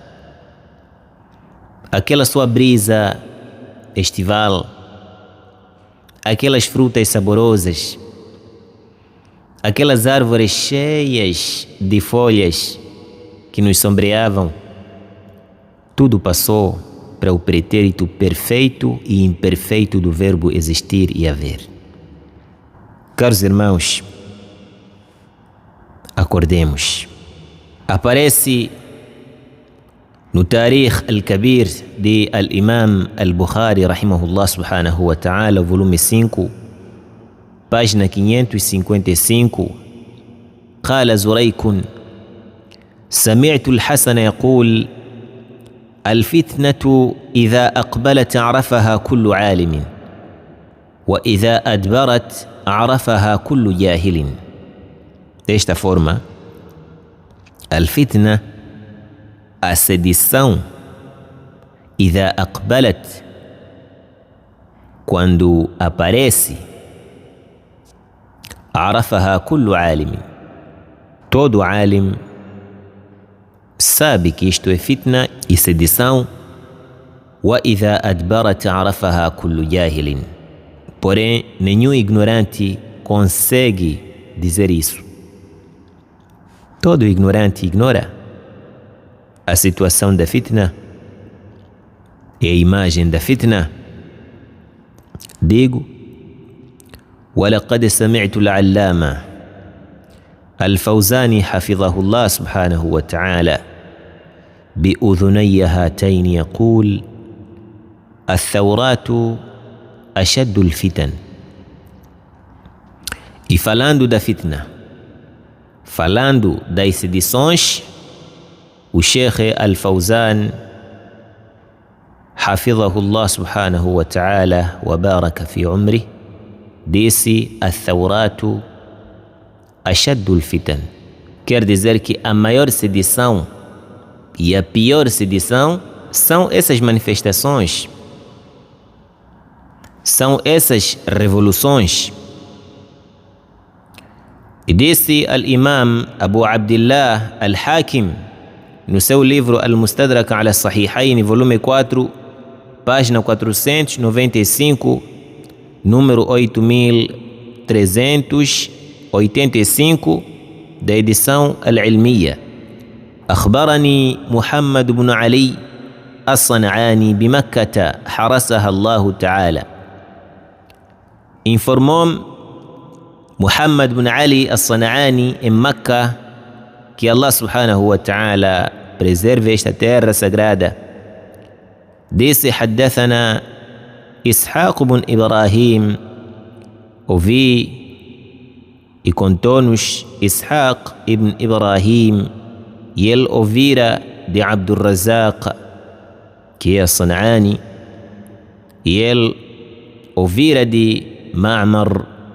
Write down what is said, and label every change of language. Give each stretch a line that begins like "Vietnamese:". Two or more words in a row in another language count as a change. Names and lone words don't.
Portuguese: Aquela sua brisa estival, aquelas frutas saborosas, aquelas árvores cheias de folhas que nos sombreavam, tudo passou para o pretérito perfeito e imperfeito do verbo existir e haver. Caros irmãos, acordemos. Aparece no Tarikh al-Kabir de al-Imam al-Bukhari,
Arabic: رحمه الله سبحانه وتعالى,
Portuguese: volume 5, página 555,
Arabic: قال زريك: سمعت الحسن يقول: الفتنة إذا أقبلت عرفها كل عالم، وإذا أدبرت عرفها كل جاهل.
Portuguese: Desta forma, الفتنة, a sedição,
Arabic: إذا أقبلت,
Portuguese: quando aparece,
Arabic: عرفها كل عالم,
Portuguese: todo alim sabe que isto é fitna e sedição,
Arabic: وَإِذَا أَدْبَرَتْ عَرَفَهَا كُلُّ جَاهِلٍ.
Portuguese: Porém, nenhum ignorante consegue dizer isso. Todo ignorante ignora a situação da fitna e a imagem da fitna. Digo:
Arabic: وَلَقَدْ سَمِعْتُ الْعَلَّامَ الفوزاني حفظه الله سبحانه وتعالى بأذني هاتين يقول: الثورات أشد الفتن.
Portuguese: E falando da fitna, falando das sedições, o Sheikh Al-Fawzan
Arabic: حفظه الله سبحانه وتعالى وبارك في عمره
Portuguese: disse:
Arabic: الثورات أشد الفتن.
Portuguese: Quer dizer que a maior sedição e a pior sedição são essas manifestações, são essas revoluções. E disse Al-Imam Abu Abdillah Al-Hakim no seu livro Al-Mustadrak ala Sahihain, volume 4, página 495, número 8385 da edição Al-Ilmiya:
Arabic: أخبرني محمد بن علي الصنعاني بمكة حرسها الله تعالى.
Portuguese: Informou Muhammad bin Ali al-San'ani em Meca que
Arabic: الله سبحانه وتعالى
Portuguese: preserve esta terra sagrada. Disse:
Arabic: حدثنا إسحاق بن إبراهيم.
Portuguese: Ouvi e contou-nos Ishaq ibn Ibrahim, e ele ouvira de Abdul Razak, que é San'ani, e ele ouvira de Ma'mar,